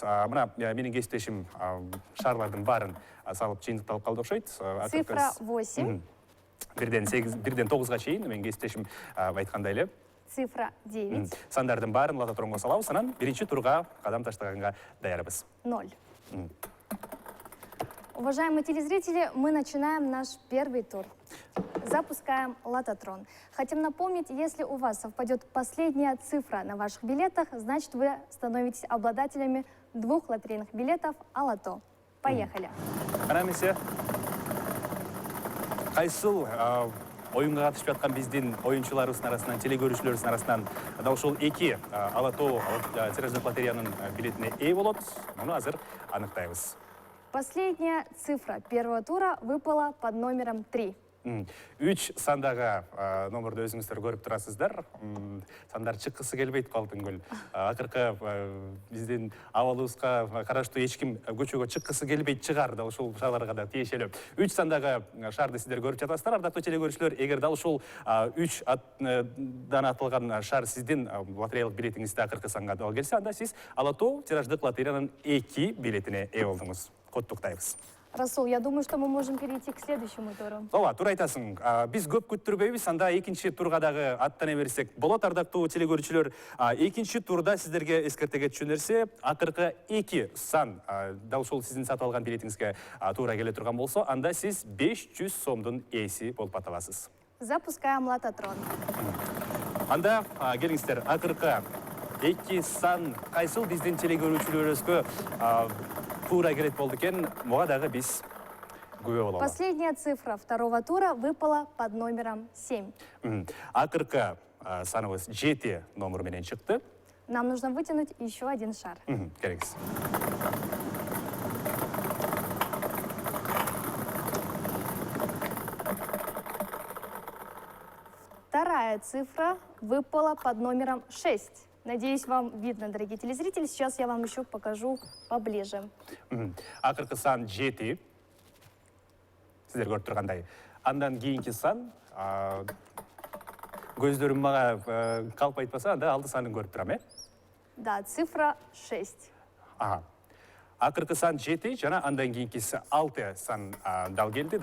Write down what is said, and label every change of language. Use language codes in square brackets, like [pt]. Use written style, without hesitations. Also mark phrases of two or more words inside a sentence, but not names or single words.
[ky] Мына менин кесиптешим шарлардын баарын салып жыйынтыкталып калды окшойт. Цифра 8. Бирден 9га чейин менин кесиптешим айткандай эле. Цифра 9. Сандардын баарын лототронго салабыз, анан биринчи турга кадам таштаганга даярбыз. 0. [ru] Уважаемые телезрители, мы начинаем наш первый тур. Запускаем лототрон. Хотим напомнить, если у вас совпадет последняя цифра на ваших билетах, значит вы становитесь обладателями 2 лотерейных билетов ала-тоо. Поехали. [ky] Анамесе, кайсыл оюнга катышып жаткан биздин оюнчуларыбыздын арасынан, телегөрүүчүлөрүбүздүн арасынан дал ушул 2 ала-тоо тираждык лотереянын билетине ээ болот. Муну азыр аныктайбыз. [ru] Последняя цифра первого тура выпала под номером 3. [ky] 3 сандага номерди өзүңүздөр көрүп турасыздар. Сандар чыккысы келбейт Алтынгүл. Акыркы биздин абалыбызга караштуу эч ким көчөгө чыккысы келбейт чыгар, дал ушул шарларга да тиешелүү. 3 сандагы шарды сиздер көрүп жатасыздар. Ардактуу телегөрүүчүлөр, эгер дал ушул 3 дан атылган шар сиздин лотереялык билетиңизде акыркы санга дал келсе, анда сиз ала-тоо тираждык лотереянын 2 билетине ээ болдуңуз. Куттуктайбыз. [ru] Расул, я думаю, что мы можем перейти к следующему туру. [ky] Ооба, туура айтасың. Биз көп күттүрбөйбүз, анда экинчи турга дагы аттана берсек болот. Ардактуу телегөрүүчүлөр, экинчи турда сиздерге эскерте кетчү нерсе, акыркы 2 сан дал ушул сиздин сатып алган билетиңизге туура келе турган болсо, анда сиз 500 сомдун ээси болуп аталасыз. [ru] Запускаем лототрон. [ky] Анда келиңиздер, акыркы 2 сан кайсыл биздин телегөрүүчүлөрүбүзгө туура келет болду экен, буга дагы биз күбө болобуз. [ru] Последняя цифра второго тура выпала под номером 7. [ky] Акыркы саныбыз 7 номер менен чыкты. [ru] Нам нужно вытянуть еще один шар. [ky] Келиңиз. [ru] Вторая цифра выпала под номером 6. Надеюсь, вам видно, дорогие телезрители. Сейчас я вам еще покажу поближе. [ky] Акыркы сан 7. Сиздер көрүп тургандай. Андан кийинки сан көздөрүм мага калп айтпаса, анда алды санын көрүп турам, э? [ru] Да, цифра 6. [ky] Акыркы сан 7, жана андан кийинкиси 6 сан дал келди.